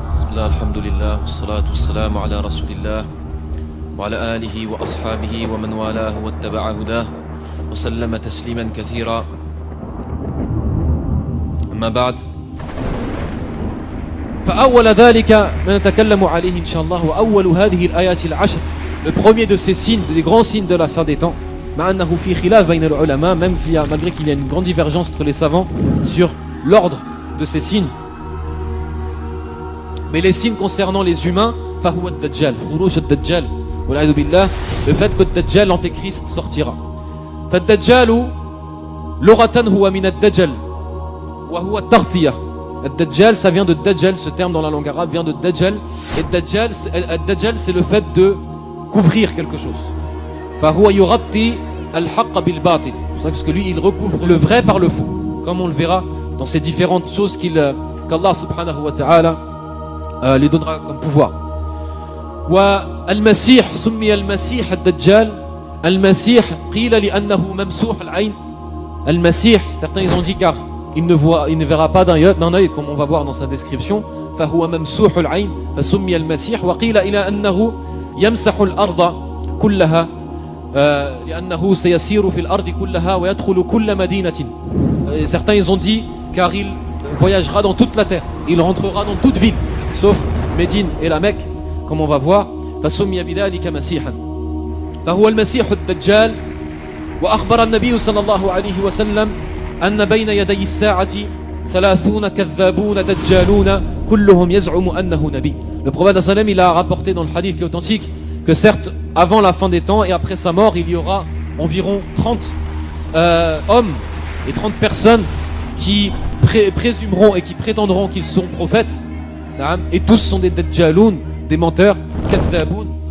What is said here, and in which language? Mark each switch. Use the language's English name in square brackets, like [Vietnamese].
[Arabic] الله الحمد لله والصلاة والسلام على رسول الله وعلى آله وأصحابه ومن والاه واتبع هداه وسلم تسليما كثيرا أما بعد فأول ذلك ما نتكلم عليه إن شاء الله وأول هذه الآيات العشر. [French] Le premier de ces signes, des grands signes de la fin des temps, مع أنه في خلاف بين العلماء, même malgré qu'il y a une grande divergence entre les savants sur l'ordre de ces signes. Mais les signes concernant les humains, فهو الدجال, خروج الدجال والعياذ بالله, le fait que le Dajjal, l'antéchrist, sortira. [Arabic] فالدجال لغة هو من الدجل وهو التغطية. [French] الدجال, ça vient de Dajjal, ce terme dans la langue arabe vient de Dajjal, et Dajjal c'est le fait de couvrir quelque chose. [Arabic] فهو يغطي الحق بالباطل. [French] C'est pour ça parce que lui il recouvre le vrai par le faux, comme on le verra dans ces différentes choses qu'Allah subhanahu wa ta'ala lui donnera comme pouvoir. [Arabic] والمسيح سمي المسيح الدجال. المسيح قيل لأنه ممسوح العين. [French] المسيح, certains ils ont dit car il ne verra pas d'un œil, comme on va voir dans sa description. [Arabic] فهو ممسوح العين فسمي المسيح. وقيل إلى أنه يمسح الأرض كلها لأنه سيسير في الأرض كلها ويدخل كل مدينة. [French] Certains ils ont dit car il voyagera dans toute la terre, il rentrera dans toute ville sauf Médine et la Mecque, comme on va voir. [Arabic] فسمي بذلك مسيحا. فهو المسيح الدجال. وأخبر النبي صلى الله عليه وسلم أن بين يدي الساعة 30 كذابون دجالون كلهم يزعم أنه نبي. [French] Le prophète sallam il a rapporté dans le hadith qui est authentique que certes avant la fin des temps et après sa mort il y aura environ 30 hommes et 30 personnes qui présumeront et qui prétendront qu'ils sont prophètes, et tous sont des dajjaloun, des menteurs, kadhaboun.